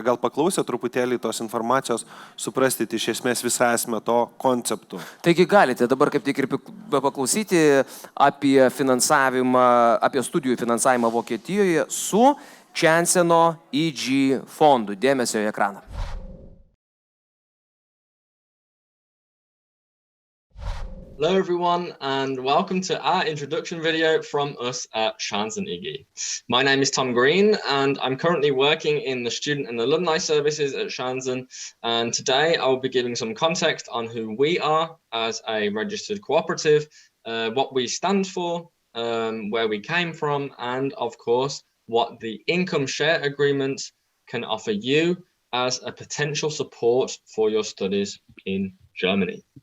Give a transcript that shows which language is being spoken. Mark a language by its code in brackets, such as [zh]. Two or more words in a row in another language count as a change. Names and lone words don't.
[lt] Gal paklausę truputėlį tos informacijos, suprasti iš esmės visą esmę to konceptų. Taigi galite dabar kaip tik ir paklausyti apie finansavimą, apie studijų finansavimą Vokietijoje su CHANCENo fondu. Dėmesio į ekraną. [en] Hello everyone and welcome to our introduction video from us at CHANCEN. My name is Tom Green and I'm currently working in the student and alumni services at CHANCEN, and today I will be giving some context on who we are as a registered cooperative, what we stand for, where we came from, and of course what the income share agreement can offer you as a potential support for your studies in Germany.